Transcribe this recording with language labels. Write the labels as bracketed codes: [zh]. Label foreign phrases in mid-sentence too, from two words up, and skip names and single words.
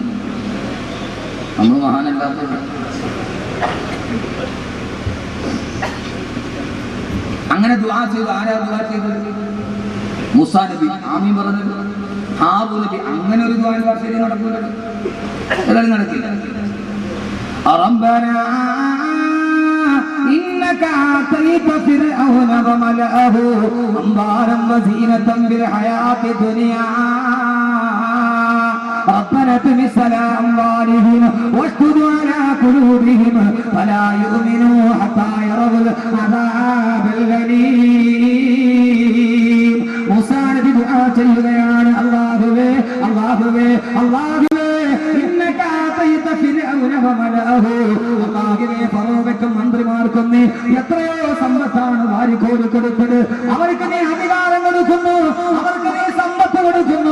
[ml] നമ്മൾ മഹാനല്ലാത്തത്. അങ്ങനെ ദുആ ചെയ്തു. ആരാ ദുആ ചെയ്തത്? മൂസാ നബി. ആമീൻ പറഞ്ഞത് ഹാറൂ നബി. അങ്ങനെ ഒരു ദുആ ശരി നടക്കില്ല, ഏതായാലും നടക്കില്ല. [ar] ربنا إنك آتيت فرعون وملأه أموالا وزينة في الحياة الدنيا ربنا اطمس على أموالهم واشدد على قلوبهم فلا يؤمنوا حتى يروا العذاب الأليم. [ml] മൂസാ നബി ദുആ ചെയ്യുകയാണ്, അല്ലാഹുവേ അല്ലാഹുവേ അല്ലാഹുവേ [ar] إنك آتيت فرعون وملأه. [ml] അല്ലാഹുവേ ഫറോവയ്ക്കും മന്ത്രിമാർക്കും നീ എത്രയോ സമ്പത്താണ് വാരിക്കോരി കൊടുത്തത്. അവർക്ക് നീ അധികാരം കൊടുക്കുന്നു, അവർക്ക് നീ സമ്പത്ത് കൊടുക്കുന്നു.